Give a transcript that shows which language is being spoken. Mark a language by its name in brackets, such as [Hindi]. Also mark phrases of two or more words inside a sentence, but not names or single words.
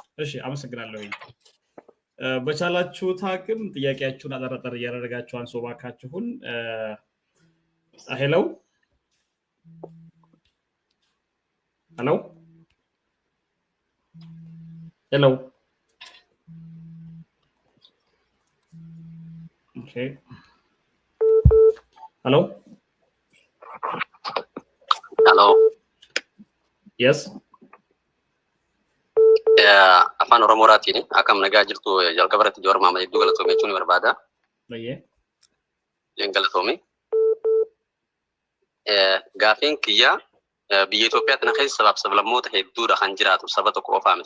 [Amharic] እሺ አመሰግናለሁ። በቻላችሁት አቅም ጥያቄያችሁን አጠራጠር እያደረጋችሁ አንሶ ባካችሁን። [English] hello hello hello okay hello [Amharic] ሄሎ yes [Oromo] afaan oromootiin akkam nagaa jirtu jalqabarratti Jowaar Mohaammed hedduu galatoomee jechuun barbaada. Galatoomee gaafiin kiyya biyya Itoophiyaa tana keessa sabaaf sablammoota hedduudha kan jiraatu saba tokko qofaa miti.